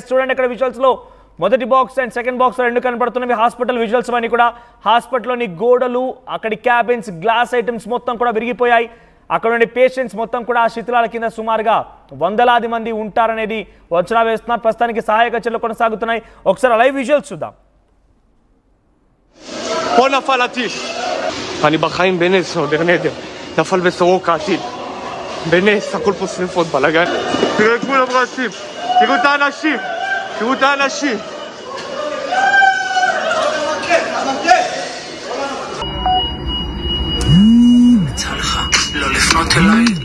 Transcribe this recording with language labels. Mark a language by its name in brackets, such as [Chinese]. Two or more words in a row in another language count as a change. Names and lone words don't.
[Telugu] చూడండి అక్కడ విజువల్స్లో మొదటి [English] box and second box [Telugu] రెండు కనబడుతున్నవి [English] hospital visuals [Telugu] అని కూడా. హాస్పిటల్లోని గోడలు, అక్కడి క్యాబిన్స్, [English] glass items [Telugu] మొత్తం కూడా విరిగిపోయాయి. అక్కడ ఉండే పేషెంట్స్ మొత్తం కూడా ఆ శిథిలాల కింద సుమారుగా వందలాది మంది ఉంటారనేది అంచనా వేస్తున్నారు. ప్రస్తుతానికి సహాయక చర్యలు కొనసాగుతున్నాయి. ఒకసారి [English] live visuals [Telugu] చూద్దాం. [Hebrew] אני בחיים בנס או ברנדר, נפל בסורוקה הטיל. בנס, הכל פה שריפות, בלגן. תראו את כולם רצים, תראו את האנשים, תראו את האנשים. יצא לך לא לפנות אליי.